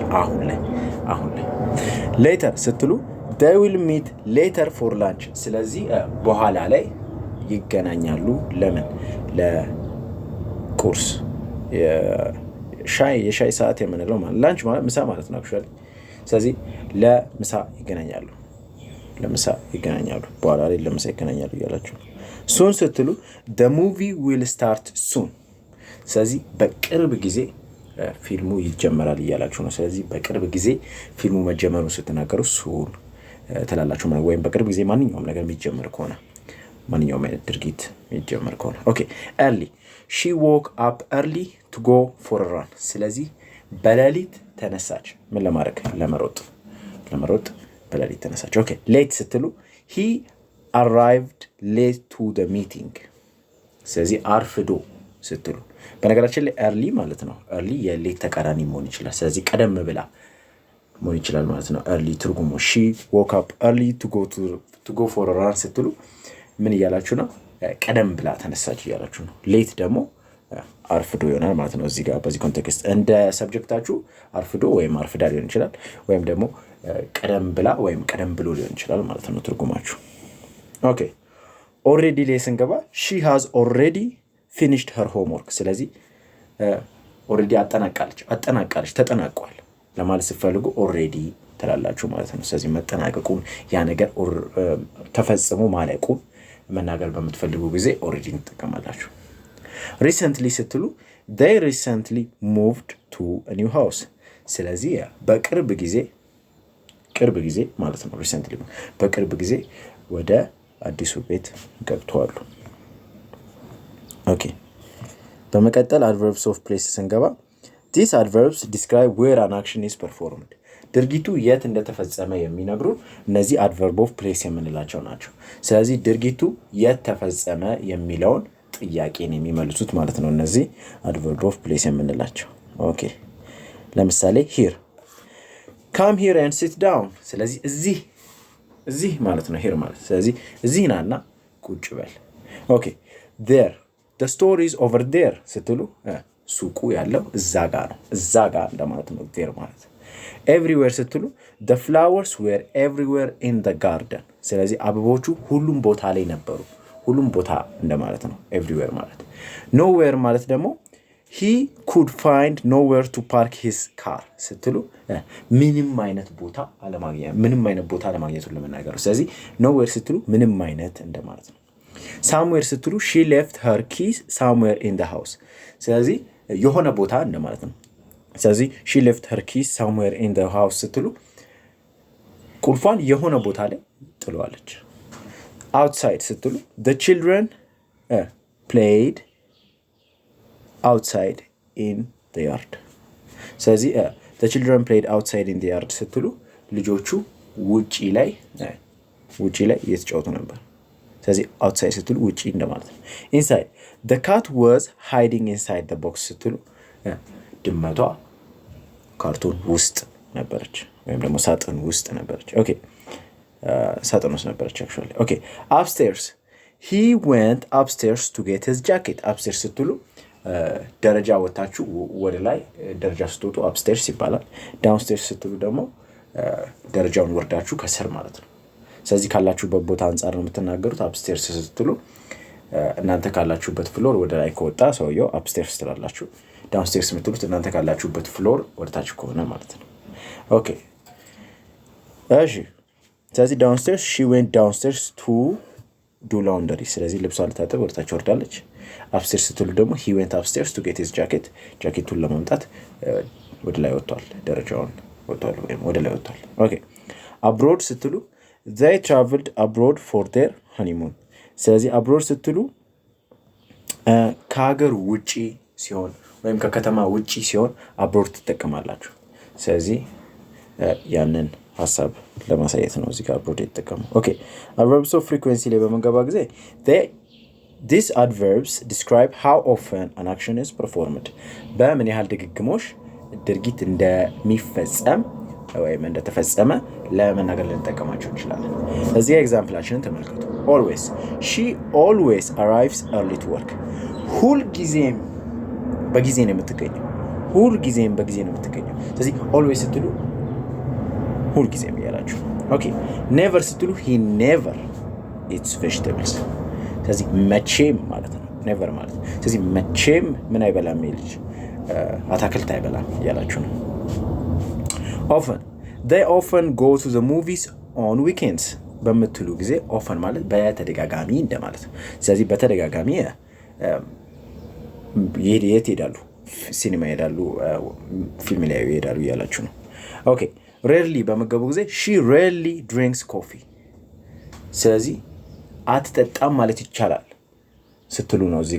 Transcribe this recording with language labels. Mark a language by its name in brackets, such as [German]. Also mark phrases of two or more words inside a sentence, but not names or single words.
[Amharic] አሁን ላይ። later ስትሉ [English] they will meet later for lunch። [Amharic] ስለዚህ በኋላ ላይ ይገናኛሉ። ለምን? ለቁርስ የሻይ ሰዓት የምንለው ማለት ላንች ማለት ምሳ ማለት ነው አክቹአሊ። ስለዚህ ለምሳ ይገናኛሉ፣ በኋላ ላይ ለምሳ ይገናኛሉ እያላችሁ ነው። soon ስትሉ [English] the movie will start soon። [Amharic] ስለዚህ በቅርብ ጊዜ ፊልሙ ይጀመራል እያላችሁ ነው። ስለዚህ በቅርብ ጊዜ ፊልሙ መጀመሩን ስትናገሩ soon ትላላችሁ ማለት ወይም በቅርብ ጊዜ ማንኛውም ነገር የሚጀምር ከሆነ ማንኛውም አይነት ድርጊት የሚጀምር ከሆነ። ኦኬ [English] early she woke up early to go for a run። [Amharic] ስለዚህ በሌሊት ተነሳች። ምን ለማድረግ? ለመሮጥ በሌሊት ተነሳች። ኦኬ late ስትሉ [English] he arrived late to the meeting። [Amharic] ስለዚህ አርፍዶ ስትሉ በነገራችን ላይ early ማለት ነው። early የሌት ተቃራኒ መሆን ይችላል። ስለዚህ ቀደም ብላ መሆን ይችላል ማለት ነው። early ትርጉሙ [English] she woke up early to go for a run [Amharic] ስትሉ ምን እያላችሁ ነው? ቀደም ብላ ተነሳች እያላችሁ ነው። ሌት ደግሞ አርፍዶ ይሆናል ማለት ነው። እዚህ ጋር በዚህ ኮንቴክስት እንደ ሰብጀክታችሁ አርፍዶ ወይም አርፍዳ ሊሆን ይችላል፣ ወይም ደግሞ ቀደም ብላ ወይም ቀደም ብሎ ሊሆን ይችላል ማለት ነው ትርጉማችሁ። ኦኬ ኦልሬዲ ላይ ስንገባ [English] she has already finished her homework። [Amharic] ስለዚህ ኦልሬዲ አጠናቃለች ተጠናቋል ለማለት ስትፈልጉ ኦልሬዲ ትላላችሁ ማለት ነው። ስለዚህ መጠናቀቁን ያ ነገር ተፈጽሞ ማለቁን መናገር በምትፈልጉ ጊዜ ኦልሬዲ እንጠቀማላችሁ። recently ስትሉ [English] they recently moved to a new house። [Amharic] ስለዚህ በቅርብ ጊዜ ማለት ነው። recently በቅርብ ጊዜ ወደ አዲሱ ቤት ገብተዋል። ኦኬ በመቀጠል [English] adverbs of place [Amharic] ስንገባ [English] these adverbs describe where an action is performed። [Amharic] ድርጊቱ የት እንደተፈጸመ የሚነግሩ እነዚህ [English] adverb of place [Amharic] የምንላቸው ናቸው። ስለዚህ ድርጊቱ የት ተፈጸመ የሚለውን ጥያቄን የሚመልሱት ማለት ነው እነዚህ [English] adverb of [Amharic] place የምንላቸው። ኦኬ ለምሳሌ [English] here come here and sit down። [Amharic] ስለዚህ እዚህ ማለት ነው here ማለት። ስለዚህ እዚህ ናና ቁጭ በል። ኦኬ [English] there the store is over [Amharic] there ስትሉ ሱቁ ያለው እዛ ጋር ነው፣ እዛ ጋር እንደማለት ነው there ማለት። everywhere ስትሉ [English] the flowers were everywhere in the garden። [Amharic] ስለዚህ አበቦቹ ሁሉም ቦታ ላይ ነበሩ፣ ሁሉም ቦታ እንደማለት ነው everywhere ማለት። nowhere ማለት ደግሞ [English] he could find nowhere to park his car [Amharic] ስትሉ ምንም አይነት ቦታ አለማግኘቱን ለመናገር። ስለዚህ nowhere ስትሉ ምንም አይነት እንደማለት ነው። somewhere ስትሉ [English] she left her keys somewhere in the house። [Amharic] ስለዚህ የሆነ ቦታ እንደማለት ነው። ስለዚህ [English] she left her keys somewhere in the house [Amharic] ስትሉ ቁልፏን የሆነ ቦታ ላይ ጥለዋለች። outside ስትሉ [English] the children played outside in the yard። [Amharic] ስለዚህ [English] the children played outside in the yard [Amharic] ስትሉ ልጆቹ ውጪ ላይ እየተጫወቱ ነበር። ስለዚህ outside ስትሉ ውጪ እንደማለት ነው። [English] inside the cat was hiding inside the box [Amharic] ስትሉ ድመቷ ካርቶን ውስጥ ነበረች ወይም ደግሞ ሳጥን ውስጥ ነበረች። ኦኬ ሳጥን ውስጥ ነበረች actually። ኦኬ [English] upstairs he went upstairs to get his jacket። [Amharic] upstairs ስትሉ ደረጃ ወጣችሁ ወደ ላይ ደረጃ ስትወጡ upstairs ይባላል። downstairs ስትሉ ደግሞ ደረጃውን ወርዳችሁ ከስር ማለት ነው። ስለዚህ ካላችሁበት ቦታ አንፃር ነው የምትናገሩት። upstairs ስትሉ እናንተ ካላችሁበት ፍሎር ወደ ላይ ከወጣ ሰውየው upstairs ትላላችሁ። downstairs የምትሉት እናንተ ካላችሁበት ፍሎር ወደታች ከሆነ ማለት ነው። ኦኬ እሺ ስለዚህ [English] downstairs she went downstairs to do laundry። [Amharic] ስለዚህ ልብሷን ልታጠብ ወደታች ወርዳለች። upstairs ስትሉ ደግሞ [English] he went upstairs to get his jacket። [Amharic] ጃኬቱን ለማምጣት ወደ ላይ ወጥቷል፣ ደረጃውን ወጥቷል ወይም ወደ ላይ ወጥቷል። ኦኬ abroad ስትሉ [English] they traveled abroad for their honeymoon። [Amharic] ስለዚህ abroad ስትሉ ከሀገር ውጪ ሲሆን ወይም ከከተማ ውጪ ሲሆን abroad ትጠቀማላችሁ። ስለዚህ ያንን ሐሳብ ለማሳየት ነው እዚህ ጋር abroad የተጠቀመው። ኦኬ [English] adverbs of frequency [Amharic] ላይ በመንገባ ጊዜ [English] these adverbs describe how often an action is performed። [Amharic] በምን ያህል ድግግሞሽ ድርጊት እንደሚፈጸም ወይም እንደተፈጸመ ለመናገር ልንጠቀማቸው እንችላለን። እዚህ ኤግዛምፕላችንን ተመልከቱ። [English] always she always arrives early to work። [Amharic] ሁልጊዜም በጊዜ ነው የምትገኘው። ሁልጊዜም በጊዜ ነው የምትገኘው። ስለዚህ always ስትሉ ሁልጊዜም እያላችሁ። ኦኬ never ስትሉ [English] he never eats vegetables። [Amharic] ስለዚህ መቼም ማለት ነው never ማለት። ስለዚህ መቼም ምን አይበላም ልጅ አታክልት አይበላም እያላችሁ ነው። [English] often they often go to the movies on weekends [Amharic] በምትሉ ጊዜ often ማለት በተደጋጋሚ እንደማለት ነው። ስለዚህ በተደጋጋሚ የት ይሄዳሉ? ሲኒማ ይሄዳሉ፣ ፊልም ላይ ይሄዳሉ እያላችሁ ነው። ኦኬ rarely በመገቡ ጊዜ [English] she rarely drinks coffee። [Amharic] ስለዚህ አትጠጣም ማለት ይቻላል ስትሉ ነው እዚህ